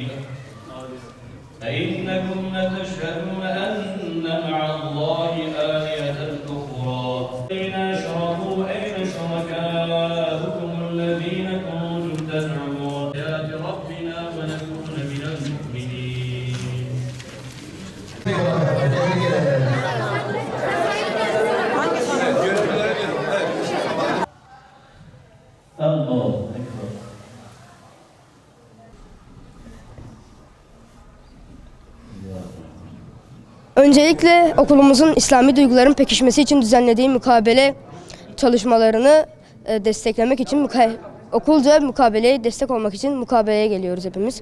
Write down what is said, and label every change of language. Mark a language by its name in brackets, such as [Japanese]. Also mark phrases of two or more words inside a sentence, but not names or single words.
[Arabic] فإنكم لتشهدون أن مع الله آلهة أخرى أين أشركوا أين شركاؤكم الذين كنتم تزعمون آيات ربنا ونكون من المؤمنين الله أكبر [Turkish] Öncelikle okulumuzun İslami duyguların pekişmesi için düzenlediği mukabele çalışmalarını desteklemek için okulca mukabeleye destek olmak için mukabeleye geliyoruz hepimiz.